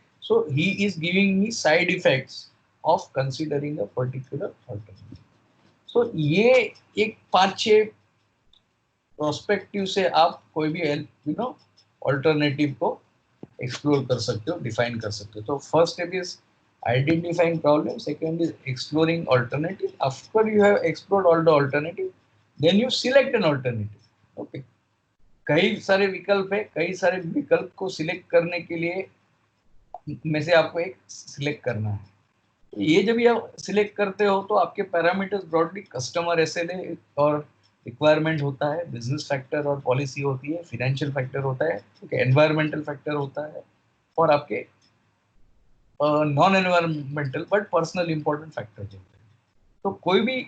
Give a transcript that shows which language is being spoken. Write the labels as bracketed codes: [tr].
[en] So he is giving me side effects of considering a particular alternative. [hi] सो ये एक 5-6 prospective से आप कोई भी अल्टरनेटिव को एक्सप्लोर कर सकते हो, डिफाइन कर सकते हो। तो [en] First step is identifying problem, second is exploring alternative. After you have explored all the alternative, then you select an alternative. [hi] Okay, कई सारे विकल्प है, कई सारे विकल्प को सिलेक्ट करने के लिए में से आपको एक सिलेक्ट करना है। ये जब आप सिलेक्ट करते हो तो आपके पैरामीटर्स ब्रॉडली कस्टमर SLA और रिक्वायरमेंट होता है, बिजनेस फैक्टर और पॉलिसी होती है, फाइनेंशियल फैक्टर होता है, एनवायरमेंटल फैक्टर होता है, और आपके non environmental but personal important factors होते हैं।